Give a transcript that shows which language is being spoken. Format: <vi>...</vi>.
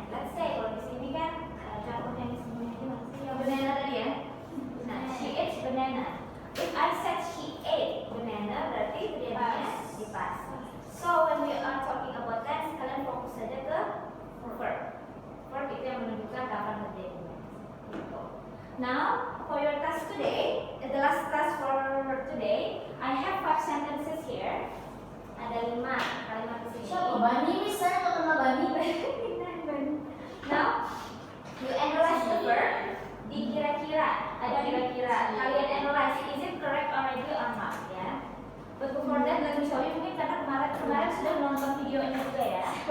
<en>Let's say</en> <id>kalau di sini kan contoh yang di sini yang banana tadi ya.</id> <en>Nah, she eats banana. If I said she ate banana,</en> <id>berarti terjadinya di</id> <en>past. So when we are talking about tense,</en> <id>kalian fokus saja ke</id> <en>verb.</en> <id>Verb itu yang menunjukkan kapan terjadinya. Gitu.</id> <en>Now, for your task today, the last task for today, I have 5 sentences here.</en> <id>Ada 5 kalimat di sini. Siapa Bani? Misalnya nggak kenal Bani.</id> <en>Now, you analyze the verb.</en> <id>Dikira-kira, ada kira-kira.</id> <en>Kalian analyze, is it correct already or not ya? But before that, let me show you.</en> <id>Mungkin karena kemarin sudah menonton videonya juga ya.</id>